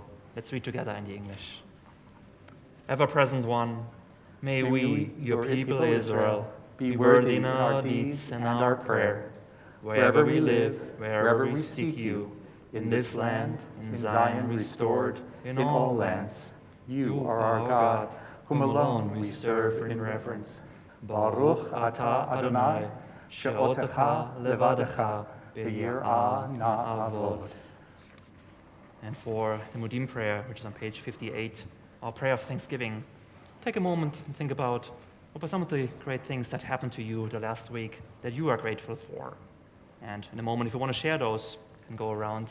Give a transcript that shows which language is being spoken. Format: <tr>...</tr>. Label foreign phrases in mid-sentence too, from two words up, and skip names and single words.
<en>Let's read together in the English. Ever-present one, may we, your people Israel, be worthy in our deeds and our prayer. Wherever we live, wherever we seek you, in this land, in Zion restored, in all lands, you are our God, whom alone we serve in reverence.</en> <he>ברוך אתה אדני, שאותך לבדך ביראה נעבוד.</he> <en>And for the Mudim prayer, which is on page 58, our prayer of thanksgiving, take a moment and think about what were some of the great things that happened to you the last week that you are grateful for. And in a moment, if you want to share those, you can go around.</en>